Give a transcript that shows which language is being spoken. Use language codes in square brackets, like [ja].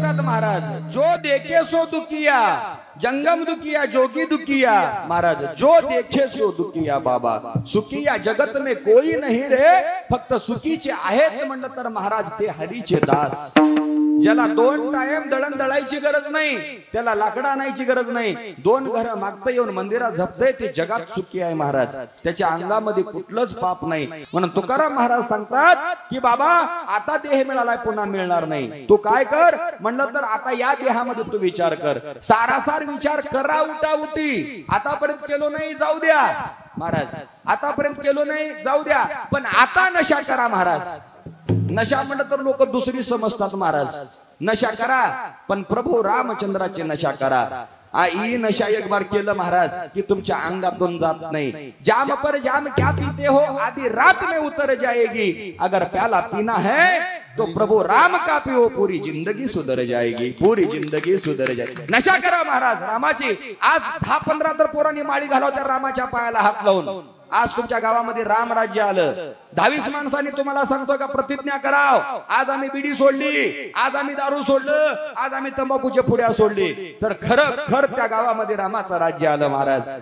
[hi] सो दुखिया, जंगम दुखिया, जोगी दुखिया महाराज. जो देखे सो दुखिया बाबा. सुखिया जगत में कोई नहीं रे, [mr] फक्त सुखीचे आहेत म्हणलं तर महाराज ते हरीचे दास. ज्याला 2 टाइम दळण दळायची गरज नाही, त्याला लाकडं आणायची गरज नाही, 2 घरं मागता येऊन मंदिरात झपतंय ते जगात सुखी आहे महाराज. त्याच्या अंगामध्ये कुठलंच पाप नाही. म्हणून तुकाराम महाराज सांगतात की बाबा आता देह मिळालाय, पुन्हा मिळणार नाही. तू काय कर म्हणलं तर आता या देहामध्ये तू विचार कर. सारासार विचार करा, उठा उठी. आतापर्यंत केलो नाही जाऊ द्या महाराज, आतापर्यंत केलो नाही जाऊ द्या, पण आता नशा करा महाराज. नशा म्हणलं तर लोक दुसरी समजतात महाराज. नशा करा पण प्रभू रामचंद्राची नशा करा. आई नशा एक बार केलं महाराज की तुमच्या अंगातून जात नाही. [hi] जाम पर जाम क्या पीते हो, आधी रात में उतर जाएगी. अगर प्याला पीना है तो प्रभु राम का पिओ, पूरी जिंदगी सुधर जाएगी, पूरी जिंदगी सुधर जाएगी. [mr] नशा करा महाराज रामाची. आज 10-15 तर पोरांनी माळी घालवत्या रामाच्या पायाला हात लावून. आज तुमच्या गावामध्ये राम राज्य आलं. 22 माणसांनी तुम्हाला सांगतो का प्रतिज्ञा कराव, आज आम्ही बिडी सोडली, आज आम्ही दारू सोडलं, आज आम्ही तंबाखूच्या पुड्या सोडली, तर खरं त्या गावामध्ये रामाचं राज्य आलं महाराज.